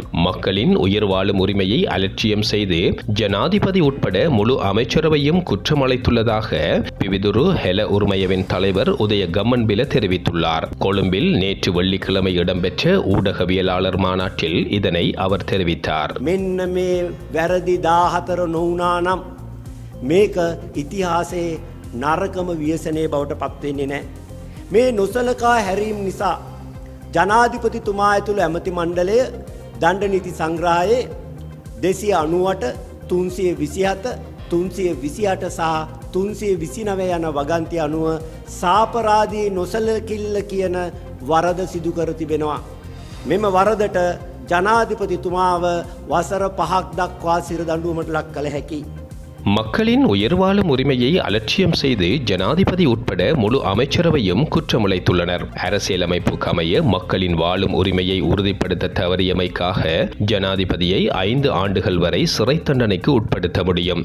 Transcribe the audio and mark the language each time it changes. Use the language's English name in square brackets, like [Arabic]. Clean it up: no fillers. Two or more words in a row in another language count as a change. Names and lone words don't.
[Tamil] மக்களின் உயிர் வாழும் உரிமையை அலட்சியம் செய்து ஜனாதிபதி உட்பட முழு அமைச்சரவையும் குற்றமளித்துள்ளதாக பிவிதுரு ஹெல உரிமையவின் தலைவர் உதய கம்மன்பில தெரிவித்துள்ளார். கொழும்பில் நேற்று வெள்ளிக்கிழமை இடம்பெற்ற ஊடகவியலாளர் மாநாட்டில் இதனை அவர் தெரிவித்தார். [Sinhala] මෙන්න මේ වැරදි 14 නොවුනානම් මේක ඉතිහාසයේ නරකම ව්‍යසනයේ බවට පත්වෙන්නේ නැහැ. මේ නොසලකා හැරීම නිසා ජනාධිපතිතුමා ඇතුළු ඇමති මණ්ඩලය දණ්ඩ නීති සංග්‍රහයේ 298, 327, 328 සහ 329 යන වගන්ති අනුව සාපරාධී නොසලකිල්ල කියන වරද සිදු කර තිබෙනවා. මෙම වරදට ජනාධිපතිතුමාව වසර 5ක් දක්වා සිරදඬුවමට ලක් කළ හැකියි. [Tamil] மக்களின் உயிர் வாழும் உரிமையை அலட்சியம் செய்து ஜனாதிபதி உட்பட முழு அமைச்சரவையும் குற்றமுளைத்துள்ளனர். அரசியலமைப்புக்கு அமைய மக்களின் வாழும் உரிமையை உறுதிப்படுத்த தவறியமைக்காக ஜனாதிபதியை 5 ஆண்டுகள் வரை சிறை தண்டனைக்கு உட்படுத்த முடியும்.